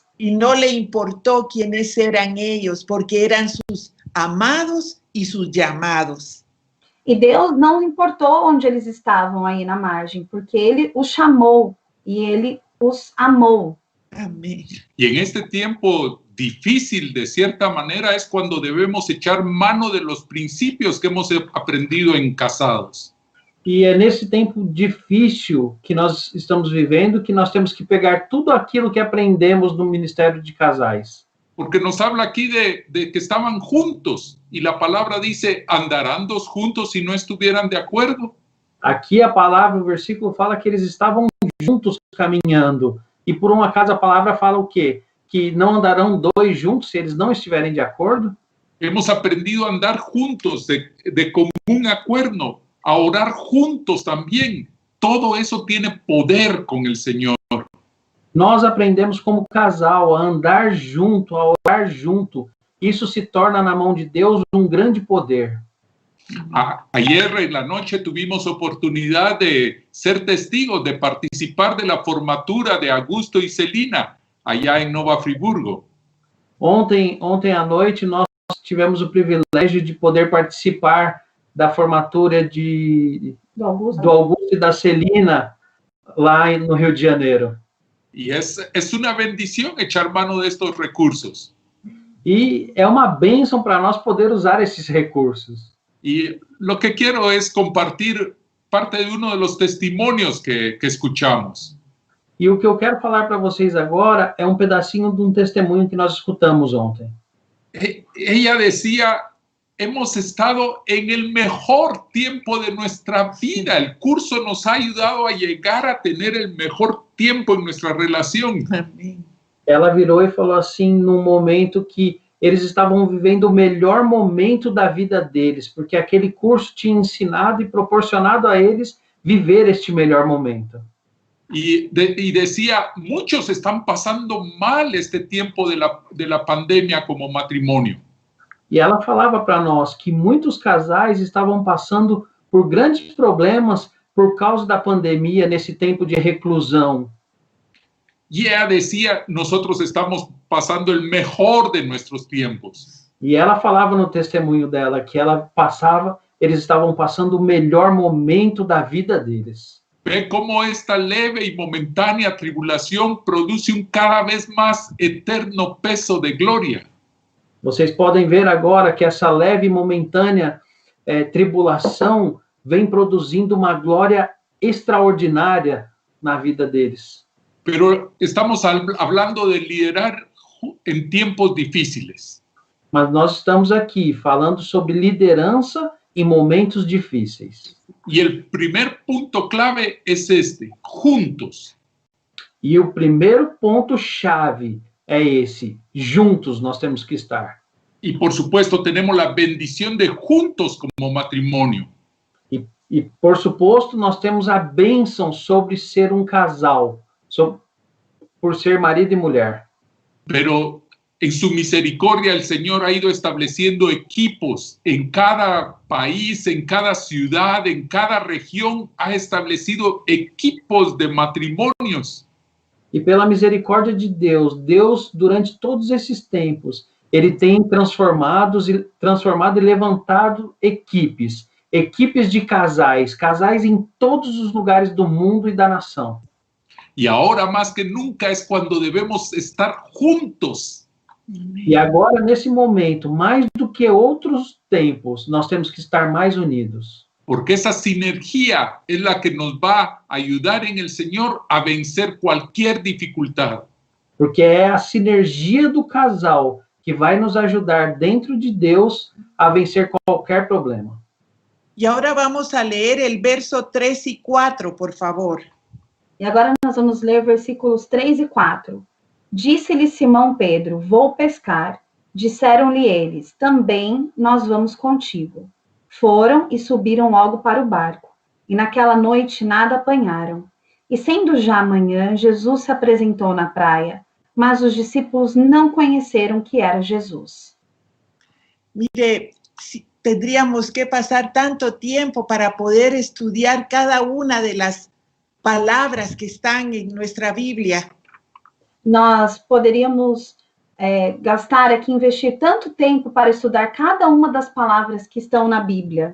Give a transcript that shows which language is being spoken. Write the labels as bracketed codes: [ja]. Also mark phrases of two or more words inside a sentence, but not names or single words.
[es] Y no le importó quiénes eran ellos, porque eran sus amados y sus llamados. [pt] E Deus não importou onde eles estavam aí na margem, porque Ele os chamou e Ele os amou. [es] Amén. Y en este tiempo difícil, de cierta manera, es cuando debemos echar mano de los principios que hemos aprendido en Casados. [pt] E é nesse tempo difícil que nós estamos vivendo que nós temos que pegar tudo aquilo que aprendemos no Ministério de Casais. [es] Porque nos habla aquí de que estaban juntos, y la palabra dice, ¿andarán dos juntos si no estuvieran de acuerdo? [pt] Aqui a palavra, o versículo fala que eles estavam juntos caminhando. E por um acaso a palavra fala o quê? Que não andarão dois juntos se eles não estiverem de acordo? [es] Hemos aprendido a andar juntos, de común acuerdo, a orar juntos también. Todo eso tiene poder con el Señor. [pt] Nós aprendemos como casal a andar junto, a orar junto. Isso se torna na mão de Deus um grande poder. [es] Ayer en la noche tuvimos oportunidad de ser testigos, de participar de la formatura de Augusto y Celina, allá en Nova Friburgo. [pt] Ontem à noite, nós tivemos o privilégio de poder participar da formatura do Augusto e da Celina, lá no Rio de Janeiro. [es] Y es una bendición echar mano de estos recursos. [pt] E é uma bênção para nós poder usar esses recursos. [es] Y lo que quiero es compartir parte de uno de los testimonios que escuchamos. [pt] E o que eu quero falar para vocês agora é um pedacinho de um testemunho que nós escutamos ontem. [es] Ella decía, hemos estado en el mejor tiempo de nuestra vida. El curso nos ha ayudado a llegar a tener el mejor tiempo en nuestra relación. [pt] Ela virou e falou assim, num momento que eles estavam vivendo o melhor momento da vida deles, porque aquele curso tinha ensinado e proporcionado a eles viver este melhor momento. [es] Y decía, muchos están pasando mal este tiempo de la pandemia como matrimonio. [pt] E ela falava para nós que muitos casais estavam passando por grandes problemas por causa da pandemia nesse tempo de reclusão. [es] Y ella decía, nosotros estamos pasando el mejor de nuestros tiempos. [pt] E ela falava no testemunho dela que eles estavam passando o melhor momento da vida deles. [es] Ve cómo esta leve y momentánea tribulación produce un cada vez más eterno peso de gloria. [pt] Vocês podem ver agora que essa leve e momentânea tribulação vem produzindo uma glória extraordinária na vida deles. [es] Pero estamos hablando de liderar en tiempos difíciles. [pt] Mas nós estamos aqui falando sobre liderança em momentos difíceis. [es] Y el primer punto clave es este, juntos. [pt] E o primeiro ponto-chave é esse, juntos nós temos que estar. [es] Y por supuesto tenemos la bendición de juntos como matrimonio. [pt] E por suposto nós temos a bênção sobre ser um casal, por ser marido e mulher. [es] Pero en su misericordia el Señor ha ido estableciendo equipos en cada país, en cada ciudad, en cada región, ha establecido equipos de matrimonios. [pt] E pela misericórdia de Deus, durante todos esses tempos, ele tem transformado e levantado equipes de casais em todos os lugares do mundo e da nação. [es] Y ahora más que nunca es cuando debemos estar juntos. [pt] E agora, nesse momento, mais do que outros tempos, nós temos que estar mais unidos. [es] Porque esa sinergia es la que nos va a ayudar en el Señor a vencer cualquier dificultad. [pt] Porque é a sinergia do casal que vai nos ajudar dentro de Deus a vencer qualquer problema. [es] Y ahora vamos a leer el verso 3 y 4, por favor. [pt] E agora nós vamos ler versículos 3 e 4. Disse-lhe Simão Pedro, vou pescar. Disseram-lhe eles, também nós vamos contigo. Foram e subiram logo para o barco. E naquela noite nada apanharam. E sendo já manhã, Jesus se apresentou na praia, mas os discípulos não conheceram que era Jesus. [es] Mire, tendríamos que pasar tanto tiempo para poder estudiar cada una de las palabras que están en nuestra Biblia. [pt] Nós poderíamos gastar aqui, investir tanto tempo para estudar cada uma das palavras que estão na Bíblia.